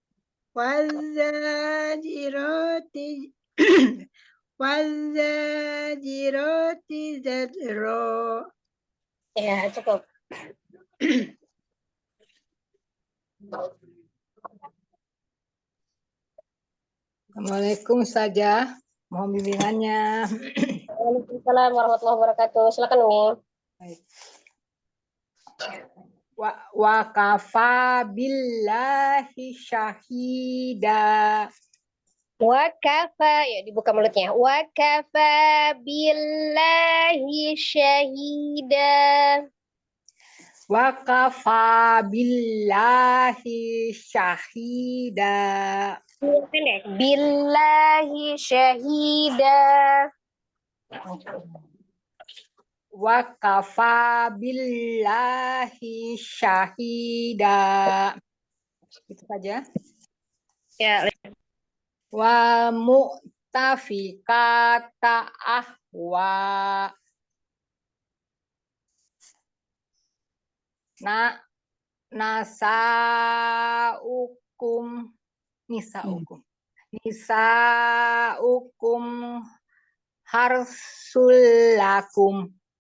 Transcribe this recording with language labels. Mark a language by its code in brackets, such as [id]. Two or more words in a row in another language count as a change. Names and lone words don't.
[ar] والزاجرات والزاجرات زجرا. [id] Ya, cukup. Assalamualaikum saja, mohon bimbingannya. [ar] وعليكم السلام ورحمة الله وبركاته. [id] Silakan Umi. [ar] وكفى بالله شهيدا. وكفى, [id] ya dibuka mulutnya. [ar] وكفى بالله شهيدا. وكفى بالله شهيدا. Pendek. بالله شهيدا. وكفى بالله شهيدا. [id] Itu saja. Ya, [ar] والمؤتفكة أهوى. نساؤكم حرث لكم.